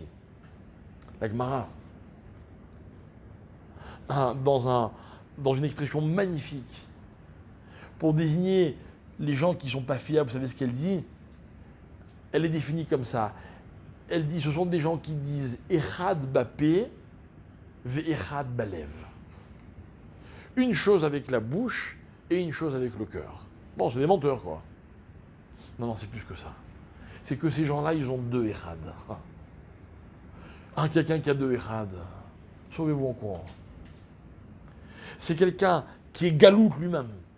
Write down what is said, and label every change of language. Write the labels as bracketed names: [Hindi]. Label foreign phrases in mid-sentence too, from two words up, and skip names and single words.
[French] La Gemara, dans une expression magnifique, pour désigner les gens qui ne sont pas fiables, vous savez ce qu'elle dit? Elle est définie comme ça. Elle dit, ce sont des gens qui disent [Hebrew] אחד בפה ואחד בלב. [French] Une chose avec la bouche et une chose avec le cœur. Bon, c'est des menteurs, quoi. Non, c'est plus que ça. C'est que ces gens-là, ils ont deux Echad. Quelqu'un qui a deux Echad, sauvez-vous en courant. C'est quelqu'un qui est Galout lui-même.